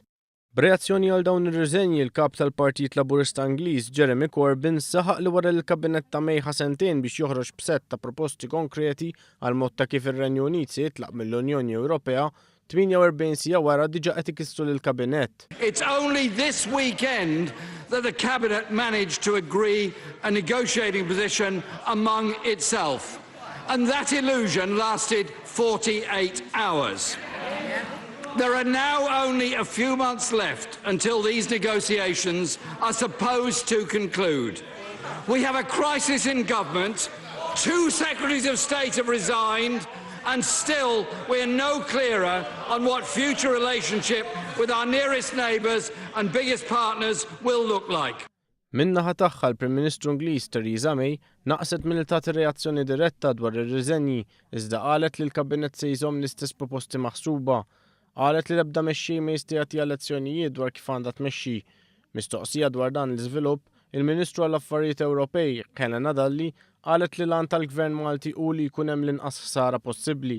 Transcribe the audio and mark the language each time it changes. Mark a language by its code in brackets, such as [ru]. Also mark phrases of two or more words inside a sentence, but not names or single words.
[mt] B'reazzjoni għal dawn ir-riżenji l-kap tal-Partit Laburista Ingliż Jeremy Corbyn saħaq li wara l-kabinet ta' May ħasentejn biex joħroġ b'sett ta' proposti konkreti għal mod ta' kif ir-Renju Unit se jitlaq mill-Unjoni Ewropea 48 siegħa wara diġà qed ikissru lill-kabinett. [en] It's only this weekend that the cabinet managed to agree a negotiating position among itself. And that illusion lasted 48 hours. There are now only a few months left until these negotiations are supposed to conclude. We have a crisis in government, 2 Secretaries of State have resigned, and still we are no clearer on what future relationship with our nearest neighbours and biggest partners will look like. [mt] Min-naħa tagħha l-Prim Ministru Ingliż Therese May naqset milli tagħti reazzjoni diretta dwar ir-riżenji iżda qalet li l-kabinett se jżomm l-istess proposti maħsuba. Qalet li l-ebda mexxej ma jista' jagħti lezzjonijiet dwar kif għandha tmexxi. Mistoqsija dwar dan l-iżvilupp, il-Ministru għall-Affarijiet Ewropej Helena Dalli qalet li l-għan tal-Gvern Malti hu li jkun hemm l-inqas ħsara possibbli.